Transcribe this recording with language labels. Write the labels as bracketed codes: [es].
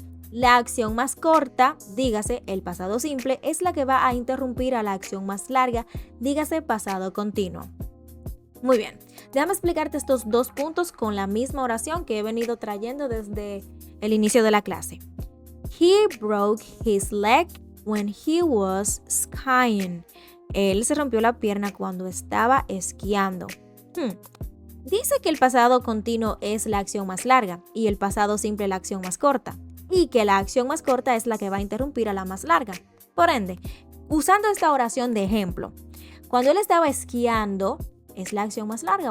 [es] La acción más corta, dígase el pasado simple, es la que va a interrumpir a la acción más larga, dígase pasado continuo. Muy bien, déjame explicarte estos dos puntos con la misma oración que he venido trayendo desde el inicio de la clase. [en] He broke his leg when he was skiing. [es] Él se rompió la pierna cuando estaba esquiando. Dice que el pasado continuo es la acción más larga y el pasado simple la acción más corta. Y que la acción más corta es la que va a interrumpir a la más larga. Por ende, usando esta oración de ejemplo, cuando él estaba esquiando, es la acción más larga.